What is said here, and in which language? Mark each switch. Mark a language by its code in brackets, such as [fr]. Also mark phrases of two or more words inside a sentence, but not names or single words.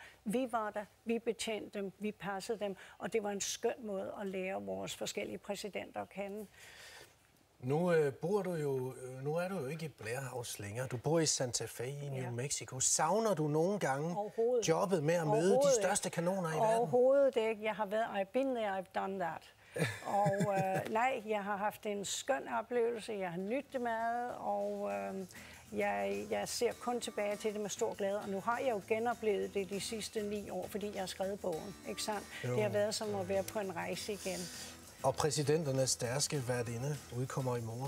[da] Vi var der, vi betjente dem, vi passede dem, og det var en skøn måde at lære vores forskellige præsidenter at kende. Nu er du jo ikke i Blair House længere. Du bor i Santa Fe i New Mexico. Savner du nogle gange jobbet med at møde de største kanoner i verden? Overhovedet ikke. Jeg har været, [en] I've been there, I've done that. [da] Og nej, jeg har haft en skøn oplevelse. Jeg har nydt det meget, og jeg ser kun tilbage til det med stor glæde. Og nu har jeg jo genoplevet det de sidste 9 år, fordi jeg har skrevet bogen. Ikke sandt? Jo. Det har været som at være på en rejse igen. Og præsidenternes stærke værtinde udkommer i morgen.